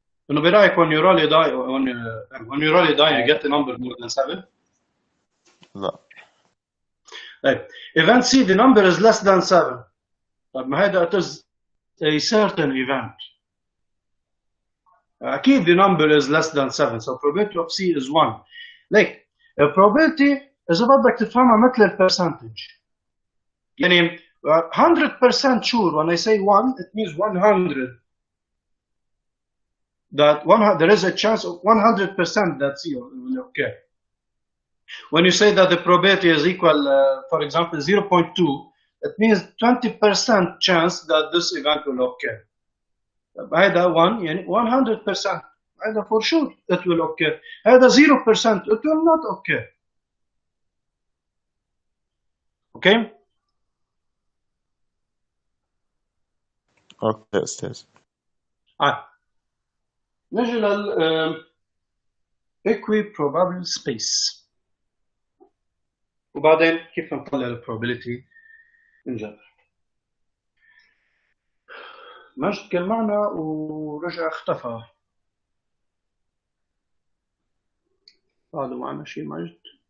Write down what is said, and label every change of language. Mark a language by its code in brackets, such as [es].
[ar] إنه برأيك [en] when you roll a die, when you roll a die, you get a number more than 7? [ar] لا. [en] طيب, event C, the number is less than 7. [ar] طيب ما هذا [en] it is a certain event. [ar] أكيد [en] the number is less than 7, so probability of C is 1. Like, a probability [ar] إذا بدك تفهمها مثل البرسنتج. يعني [en] 100% sure when I say 1, it means 100. That there is a chance of 100% that C will occur. When you say that the probability is equal, for example, 0.2, it means 20% chance that this event will occur. [ar] هذا 1 يعني 100%. [en] هذا for sure it will occur. هذا 0% it will not occur. Okay? [ar] أوكي أستاذ. نجي لل equiprobable space. وبعدين كيف نطلع البروبابيلتي من جبر. مجد كان معنا ورجع اختفى. هذا معنا شيء مجد.